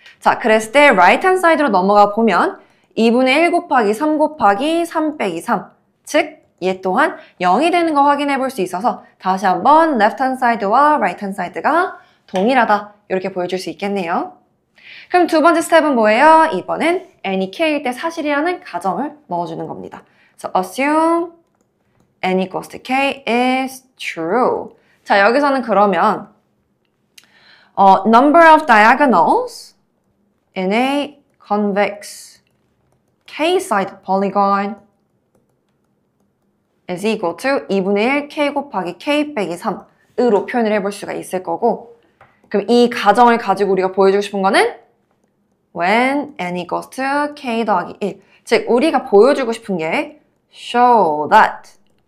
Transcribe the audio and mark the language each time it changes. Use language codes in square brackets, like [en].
[ko] 자, 그랬을 때 right hand side로 넘어가 보면 2분의 1 곱하기 3 곱하기 3 빼기 3 즉 얘 또한 0이 되는 거 확인해 볼 수 있어서 다시 한번 left hand side와 right hand side가 동일하다 이렇게 보여줄 수 있겠네요. 그럼 두 번째 스텝은 뭐예요? 이번엔 n이 k일 때 사실이라는 가정을 넣어주는 겁니다. [en] So assume n equals to k is true. [ko] 자, 여기서는 그러면 [en] number of diagonals in a convex k-sided polygon is equal to [ko] 2분의 1 k 곱하기 k 빼기 3으로 표현을 해볼 수가 있을 거고 그럼 이 가정을 가지고 우리가 보여주고 싶은 거는 [en] when n equals to k [ko] 더하기 1 즉 우리가 보여주고 싶은 게 [en] show that